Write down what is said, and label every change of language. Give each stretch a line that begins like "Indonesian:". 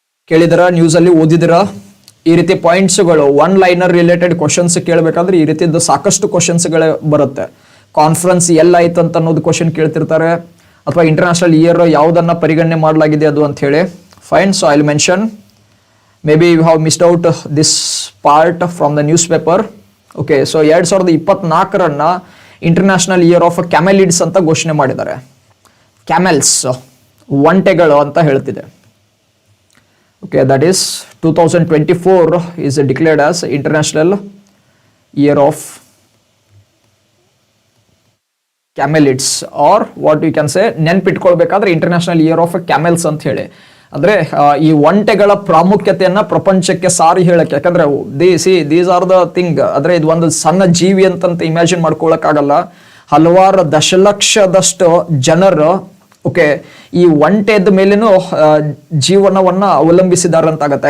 Kannada: ಕೇಳಿದಿರ, news ಅಲ್ಲಿ ಓದಿದಿರ? ಈ ರೀತಿ ಪಾಯಿಂಟ್ಸ್ಗಳು, ಒನ್ ಲೈನರ್ ರಿಲೇಟೆಡ್ ಕ್ವಶನ್ಸ್ ಕೇಳಬೇಕಾದ್ರೆ ಈ ರೀತಿದ್ದು ಸಾಕಷ್ಟು ಕ್ವಶನ್ಸ್ಗಳೇ ಬರುತ್ತೆ. ಕಾನ್ಫರೆನ್ಸ್ ಎಲ್ಲಾಯ್ತು ಅಂತ ಅನ್ನೋದು ಕ್ವಶನ್ ಕೇಳ್ತಿರ್ತಾರೆ, ಅಥವಾ ಇಂಟರ್ನ್ಯಾಷನಲ್ ಇಯರ್ ಯಾವುದನ್ನ ಪರಿಗಣನೆ ಮಾಡಲಾಗಿದೆ ಅದು ಅಂತ ಹೇಳಿ.
English: Fine. So I will mention. Maybe you have missed out this part from the newspaper.
Kannada: Okay, so 2024 international year of ಕ್ಯಾಮೆಲಿಡ್ಸ್ ಅಂತ ಘೋಷಣೆ ಮಾಡಿದ್ದಾರೆ. ಕ್ಯಾಮೆಲ್ಸ್, ಒಂಟೆಗಳು ಅಂತ ಹೇಳ್ತಿದೆ.
English: Okay, that is 2024 is declared as international year of camelids, or what we can say,
Kannada: ನೆನ್ಪಿಟ್ಕೊಳ್ಬೇಕಾದ್ರೆ
English: international year of camels
Kannada: ಅಂತ ಹೇಳಿ. ಅಂದ್ರೆ ಈ ಒಂಟೆಗಳ ಪ್ರಾಮುಖ್ಯತೆಯನ್ನ ಪ್ರಪಂಚಕ್ಕೆ ಸಾರಿ ಹೇಳಕ್ಕೆ, ಯಾಕಂದ್ರೆ
English: These are the thing.
Kannada: ಅಂದ್ರೆ ಇದು ಒಂದು ಸಣ್ಣ ಜೀವಿ ಅಂತಂತ ಇಮ್ಯಾಜಿನ್ ಮಾಡ್ಕೊಳಕ್ಕಾಗಲ್ಲ. ಹಲವಾರು ದಶಲಕ್ಷದಷ್ಟು ಜನರು ಓಕೆ ಈ ಒಂಟೆದ ಮೇಲೇನು ಜೀವನವನ್ನ ಅವಲಂಬಿಸಿದ್ದಾರೆ ಅಂತ ಆಗತ್ತೆ.